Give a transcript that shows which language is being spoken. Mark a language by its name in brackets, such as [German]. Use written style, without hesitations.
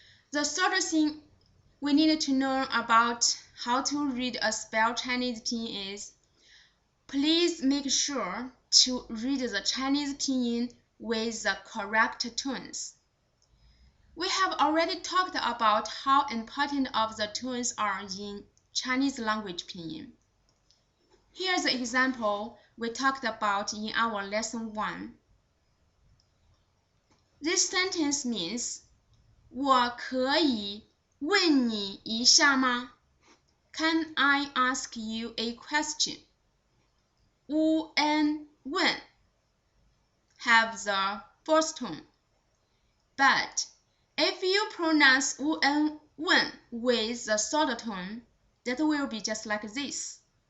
[English] The third thing we need to know about how to read a spell Chinese pinyin is, please make sure to read the Chinese pinyin with the correct tones. We have already talked about how important of the tones are in Chinese language pinyin. Here's the example we talked about in our lesson 1. This sentence means, [Chinese] 我可以问你一下吗? [English] Can I ask you a question? U and wen have the first tone, but if you pronounce u and wen with the third tone, that will be just like this.